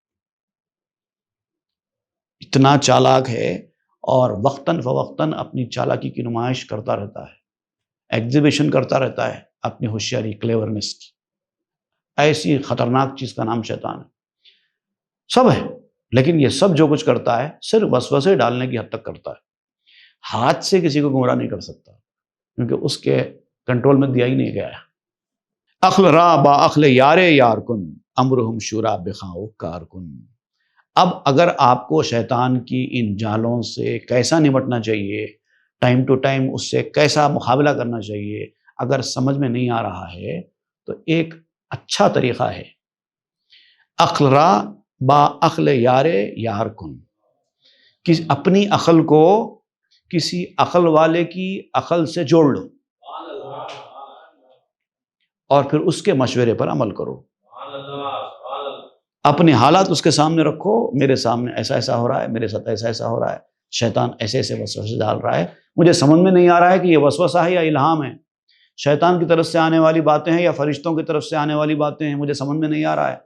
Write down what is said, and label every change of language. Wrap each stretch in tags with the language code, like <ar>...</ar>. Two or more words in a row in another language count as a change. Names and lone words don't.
<ur>اتنا چالاک ہے، اور وقتاً فوقتاً اپنی چالاکی کی نمائش کرتا رہتا ہے، ایگزیبیشن کرتا رہتا ہے اپنی ہوشیاری، کلیورنس کی۔ ایسی خطرناک چیز کا نام شیطان ہے۔ سب ہے، لیکن یہ سب جو کچھ کرتا ہے صرف وسوسے ڈالنے کی حد تک کرتا ہے، ہاتھ سے کسی کو گمراہ نہیں کر سکتا، کیونکہ اس کے کنٹرول میں دیا ہی نہیں گیا ہے۔</ur> <fa>عقل را با عقل یارے یار کن امرہم شورا بخاؤ کار کن۔</fa> <ur>اب اگر آپ کو شیطان کی ان جالوں سے کیسا نمٹنا چاہیے،</ur> <en>time to time</en> <ur>اس سے کیسا مقابلہ کرنا چاہیے، اگر سمجھ میں نہیں آ رہا ہے تو ایک اچھا طریقہ ہے،</ur> <fa>عقل را با عقل یارے یار کن۔</fa> <ur>اپنی عقل کو کسی عقل والے کی عقل سے جوڑ لو اور پھر اس کے مشورے پر عمل کرو۔ اپنے حالات اس کے سامنے رکھو، میرے سامنے ایسا ایسا ہو رہا ہے، میرے ساتھ ایسا ایسا ہو رہا ہے، شیطان ایسے ایسے وسوسے ڈال رہا ہے، مجھے سمجھ میں نہیں آ رہا ہے کہ یہ وسوسہ ہے یا الہام ہے، شیطان کی طرف سے آنے والی باتیں ہیں یا فرشتوں کی طرف سے آنے والی باتیں ہیں، مجھے سمجھ میں نہیں آ رہا ہے۔</ur>